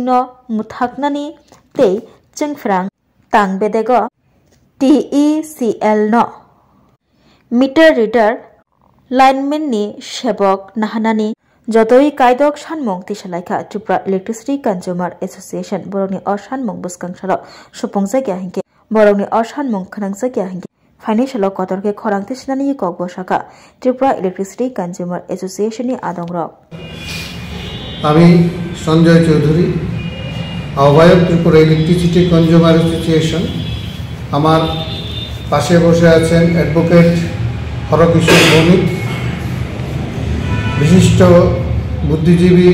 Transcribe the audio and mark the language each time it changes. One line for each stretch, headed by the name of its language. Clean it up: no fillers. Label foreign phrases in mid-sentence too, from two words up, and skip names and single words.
Kok Borok: no muthaknani tei Chungfirang tangbedego TECL no
English: meter reader lineman
Kok Borok: ni shebok nahanani jotoi kaidok shanmong tisalaikha Tripura Electricity Consumer Association borokni oshanmong buskangsalo supongjakya hingke borokni oshanmong khanangjakya hingke financial kotorke khorang tisnani kokbo shaka Tripura Electricity Consumer Association ni adongrok
Bangla: আমি সঞ্জয় চৌধুরী আহ্বায়ক ত্রিপুরা ইলেকট্রিসিটি কনজিউমার অ্যাসোসিয়েশন আমার পাশে বসে আছেন অ্যাডভোকেট হরকিশোর ভৌমিক বিশিষ্ট বুদ্ধিজীবী